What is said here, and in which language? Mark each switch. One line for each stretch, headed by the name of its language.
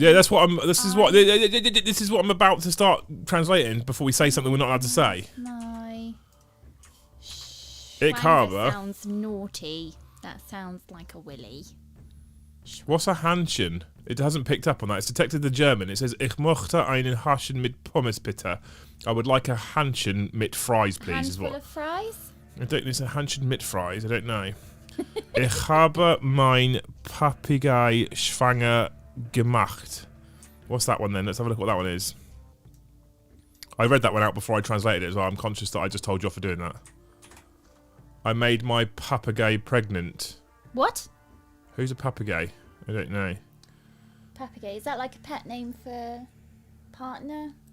English: Yeah, that's what this is what I'm about to start translating before we say something we're not allowed to say. My.
German: Ich habe.
English: Sounds naughty. That sounds like a willy. What's a Hähnchen? It hasn't picked up on that. It's detected the German. It says,
German: Ich möchte einen Hähnchen mit Pommes bitte.
English: I would like a
German: Hähnchen mit
English: fries, please. Handful Is what? of fries? I don't. It's a
German: Hähnchen mit
English: fries. I don't know.
German: Ich habe mein Papagei schwanger gemacht.
English: What's that one then? Let's have a look at what that one is. I read that one out before I translated it as well. I'm conscious that I just told you off for doing that. I made my papagei pregnant. What? Who's a papagei? I don't know. Papagei. Is that like a pet name for partner?